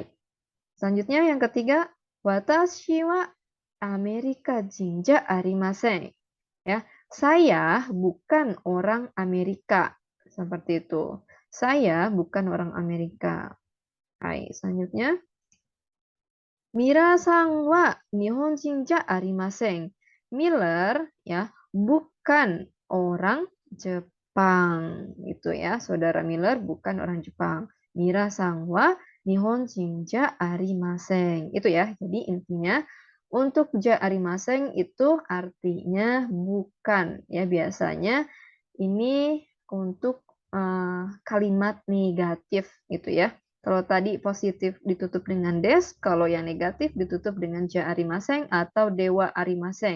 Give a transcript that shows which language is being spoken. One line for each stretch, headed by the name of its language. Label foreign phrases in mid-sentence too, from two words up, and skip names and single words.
Indonesian: Selanjutnya yang ketiga,
Japanese: 私はアメリカ人じゃありません.
Indonesian: Ya, saya bukan orang Amerika. Seperti itu. Saya bukan orang Amerika. Hai, selanjutnya.
Japanese: ミラーさんは日本人じゃありません.
Indonesian: Miller ya bukan orang Jepang gitu ya. Saudara Miller bukan orang Jepang.
Japanese: ミラーさんは日本人じゃありません.
Indonesian: Itu ya. Jadi intinya untuk
Japanese: じゃありません
Indonesian: itu artinya bukan ya biasanya ini untuk kalimat negatif gitu ya. Kalau tadi positif ditutup dengan des, kalau yang negatif ditutup dengan
Japanese: じゃありません
Indonesian: atau
Japanese: ではありません.